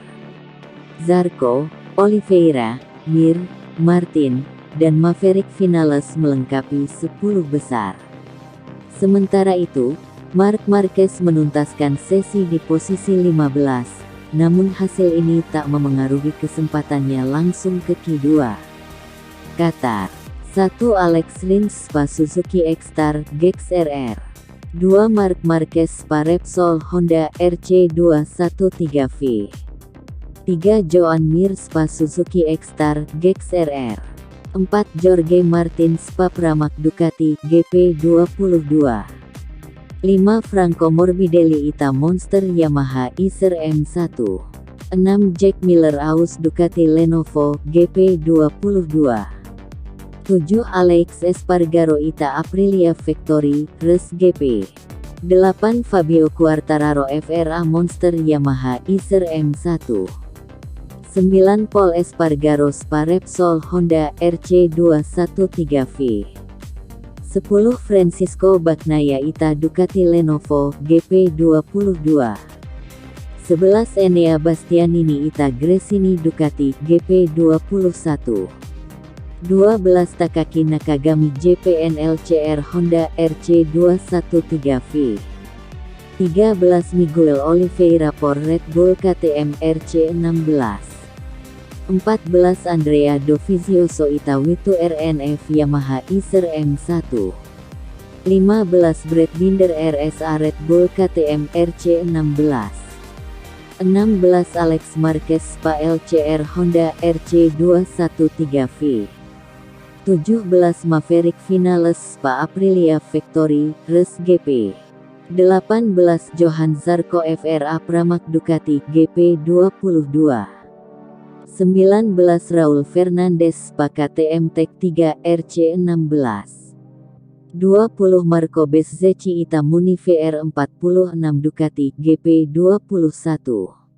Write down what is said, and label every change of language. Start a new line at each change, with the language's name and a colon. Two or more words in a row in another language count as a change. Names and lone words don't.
Indonesian: Zarco, Oliveira, Mir, Martin, dan Maverick Vinales melengkapi 10 besar. Sementara itu, Marc Marquez menuntaskan sesi di posisi 15, namun hasil ini tak memengaruhi kesempatannya langsung ke Q2. Qatar. 1 Alex Rins Spa Suzuki X-Star Gex RR. 2 Marc Marquez Spa Repsol Honda RC213V. 3 Joan Mir Spa Suzuki X-Star Gex RR. 4 Jorge Martin Spa Pramac Ducati GP22. 5 Franco Morbidelli Ita Monster Yamaha Isser M1. 6 Jack Miller Aus Ducati Lenovo GP22. 7 Alex Espargaro Ita Aprilia Factory Res GP. 8 Fabio Quartararo FRA Monster Yamaha Isser M1. 9 Pol Espargaro Spa Repsol Honda RC213V. 10 Francisco Bagnaia Ita Ducati Lenovo GP22. 11 Enea Bastianini Ita Gresini Ducati GP21. 12 Takaki Nakagami JPNLCR Honda RC213V. 13 Miguel Oliveira Por Red Bull KTM RC16. 14 Andrea Dovizioso Ita Witu RNF Yamaha Isser M1. 15 Brad Binder RSA Red Bull KTM RC16. 16 Alex Marquez Spa LCR Honda RC213V. 17 Maverick Vinales Spa Aprilia Factory Res GP. 18 Johann Zarco FRA Pramac Ducati GP22. 19 Raul Fernandez Spa KTM Tech 3 RC16. 20 Marco Bezzecchi Ita Muni VR46 Ducati GP21.